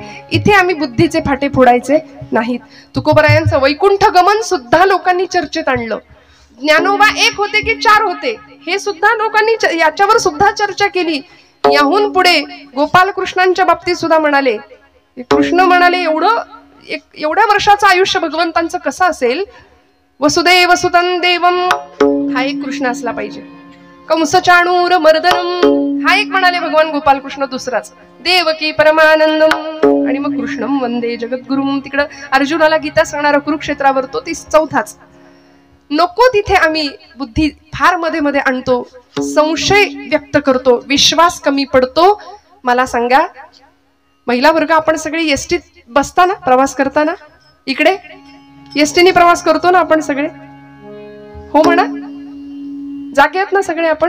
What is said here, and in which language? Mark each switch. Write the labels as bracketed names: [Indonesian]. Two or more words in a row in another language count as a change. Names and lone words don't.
[Marathi] इथे आम्ही बुद्धीचे फाटे फोडायचे नाहीत. तुकोबरायांचं वैकुंठ गमन सुद्धा लोकांनी चर्चेत आणलं. ज्ञानोबा एक होते की 4 होते हे सुद्धा लोकांनी याच्यावर सुद्धा चर्चा केली. याहून पुढे गोपाल कृष्णांच्या बाबतीत सुद्धा म्हणाले, कृष्ण म्हणाले एवढ्या वर्षाचं आयुष्य भगवंतांचं कसं असेल. [Sanskrit] वसुदेव सुतं देवम [Marathi] हा एक कृष्ण असला पाहिजे. [Sanskrit] कंस चाणूर मर्दनम [Marathi] हा एक म्हणाले भगवान गोपाल कृष्ण. दुसराच [Sanskrit] देवकी परमानंदम [Marathi] आणि मग [Sanskrit] कृष्णम वंदे जगद्गुरुम. [Marathi] तिकडं अर्जुनाला गीता सांगणारा कुरुक्षेत्रावर तो 4थाच. नको तिथे आम्ही बुद्धी फार मध्ये मध्ये आणतो, संशय व्यक्त करतो, विश्वास कमी पडतो. मला सांगा महिला वर्ग आपण सगळे एसटीत बसताना प्रवास करताना इकडे एसटीने प्रवास करतो ना आपण सगळे, हो म्हणा, जागे आहेत ना सगळे आपण.